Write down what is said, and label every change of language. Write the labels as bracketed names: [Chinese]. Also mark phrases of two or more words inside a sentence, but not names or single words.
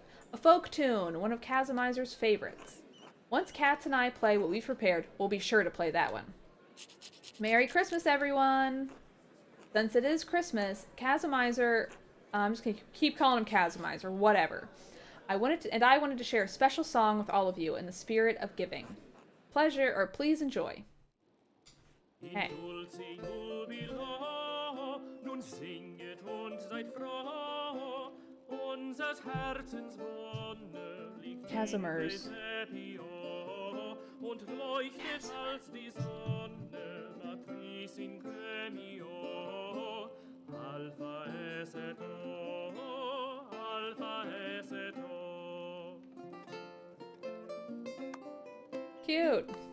[English] A folk tune, one of Kazimizer's favorites. Once Cats and I play what we've prepared, we'll be sure to play that one. Merry Christmas, everyone! Since it is Christmas, Kazimizer, I'm just gonna keep calling him Kazimizer, whatever. I wanted to share a special song with all of you in the spirit of giving. Pleasure, or please enjoy. Okay. [German] Nun singet und seid froh, unsers Herzens Wonne liegt Casimers. und leuchtet als die Sonne, [Latin] Matris in Gremio, Alpha es et O, Alpha es et O. [English] Cute.